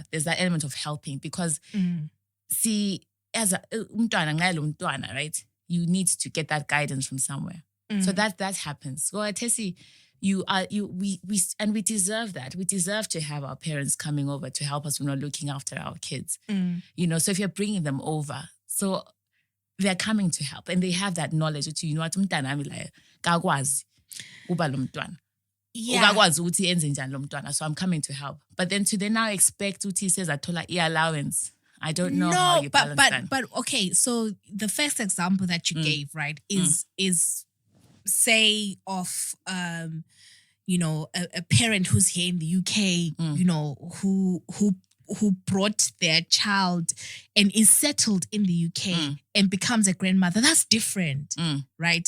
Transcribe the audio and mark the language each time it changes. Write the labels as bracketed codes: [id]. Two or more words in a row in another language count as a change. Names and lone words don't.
[en] There's that element of helping because see, as a umntwana, right, you need to get that guidance from somewhere. So that happens. Well, Tessie, we deserve that. We deserve to have our parents coming over to help us when we're looking after our kids. So if you're bringing them over, so they're coming to help and they have that knowledge that, what [nd] umntwana kakwazi uba lo mntwana. Ukakwazi ukuthi enze njani lo mntwana, [en] so I'm coming to help. But then to now expect ukuthi says athola allowance. I don't know how you balance that. But okay, so the first example that you gave, right, is say of a parent who's here in the UK, who who brought their child and is settled in the UK and becomes a grandmother, that's different, right?